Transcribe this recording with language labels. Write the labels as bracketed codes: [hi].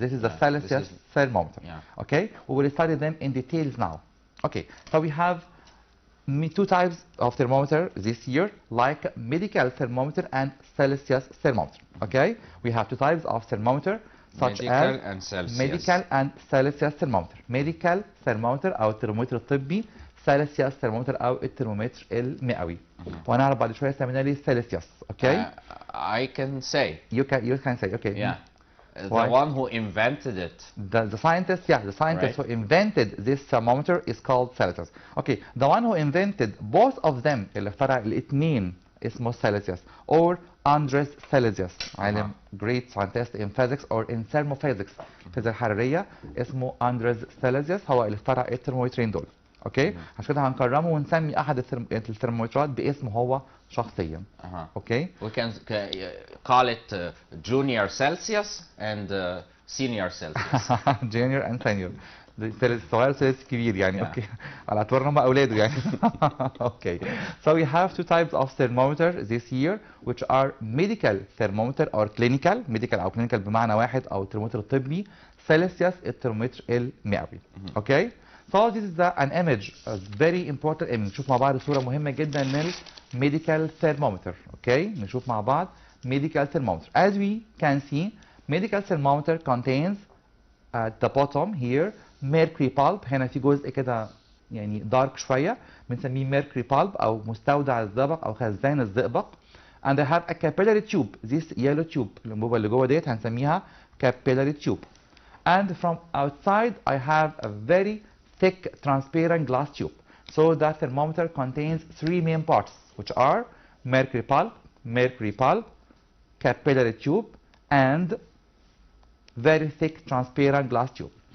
[en] This is the Celsius thermometer. Okay, we will study them in details now. Okay, so we have two types of thermometer this year, like medical thermometer and Celsius thermometer. Okay, we have two types of thermometer such medical as and Celsius. medical and Celsius thermometer. [ar] medical thermometer أو الترمومتر الطبي, Celsius thermometer أو الترمومتر المئوي. وهنعرف بعد شوية سميناه ليه Celsius. [en] Okay, I can say. you can say. Okay. Yeah. Why? The one who invented it. The scientist, yeah, the scientist Right. who invented this thermometer is called Celsius. Okay, the one who invented both of them, [ar] اللي اخترع الاثنين اسمه Celsius, [en] or [ar] Andres Celsius عالم [en] great scientist in physics or in thermophysics [ar] الفيزياء الحرارية اسمه أندريس سيليزيوس هو اللي اخترع الترمومترين دول. اوكي عشان كده هنكرمه ونسمي احد الترمومترات باسمه هو شخصيا. اوكي [en] we can call it junior Celsius and senior Celsius. junior and senior [ar] الصغير والثالث كبير يعني. اوكي على اعتبار ان هم اولاده يعني. [en] okay so we have two types of thermometer this year which are medical thermometer or clinical medical او clinical [ar] بمعنى واحد او الترمومتر الطبي سيلسيوس الترمومتر المئوي. [en] Okay so this is an image a very important image. [ar] نشوف مع بعض صورة مهمة جدا للميديكال thermometer. اوكي نشوف مع بعض medical thermometer. [en] As we can see medical thermometer contains at the bottom here mercury pulp. [ar] هنا في جزء كده يعني دارك شوية بنسميه mercury pulp أو مستودع الزئبق أو خزان الزئبق. [en] and I have a capillary tube. this yellow tube [ar] الأنبوبة اللي جوه ديت هنسميها [en] capillary tube. and from outside I have a very thick transparent glass tube. so the thermometer contains three main parts which are mercury pulp, capillary tube and very thick transparent glass tube.